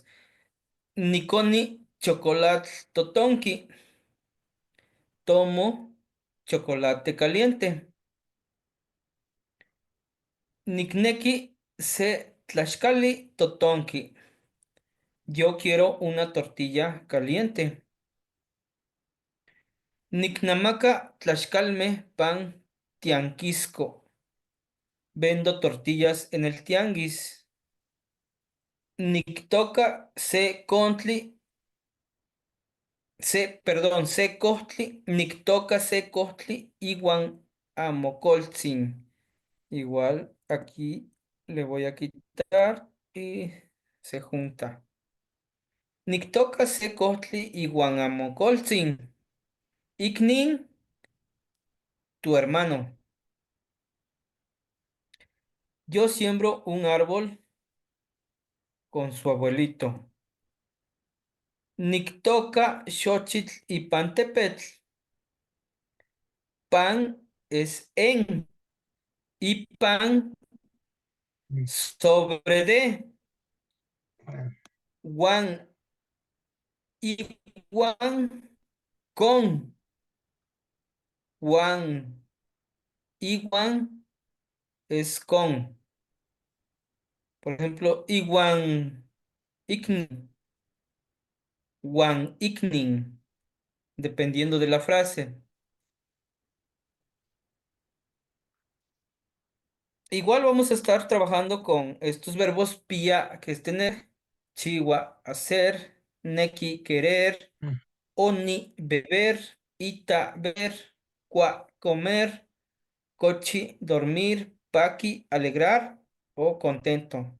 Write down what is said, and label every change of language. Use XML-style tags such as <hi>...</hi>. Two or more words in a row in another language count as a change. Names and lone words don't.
<nah>Niconi chocolate totonki.</nah> <es>Tomo chocolate caliente.</es> <nah>Nikneki se tlaxcali totonki.</nah> <es>Yo quiero una tortilla caliente.</es> <nah>Niknamaka tlaxcalme pan tianquisco.</nah> <es>Vendo tortillas en el tianguis.</es> <nah>Niktoka se contli, se costli, niktoka se costli, iguan amocoltzin.</nah> <es>Igual aquí le voy a quitar y se junta.</es> <nah>Niktoka se costli, iguan amocoltzin.</nah> <es>Iknin, tu hermano. Yo siembro un árbol con su abuelito. Niktoka xochitl y pantepetl. Pan es en y pan Mm. sobre de. Ah, Wan y wan con. Wan y wan es con. Por ejemplo,</es> <nah>iguan iknin, wan iknin,</nah> <es>dependiendo de la frase. Igual vamos a estar trabajando con estos verbos pia, que es tener, chiwa, hacer, neki, querer, mm. oni, beber, ita, ver, cua, comer, cochi, dormir, paqui, alegrar o contento.</es>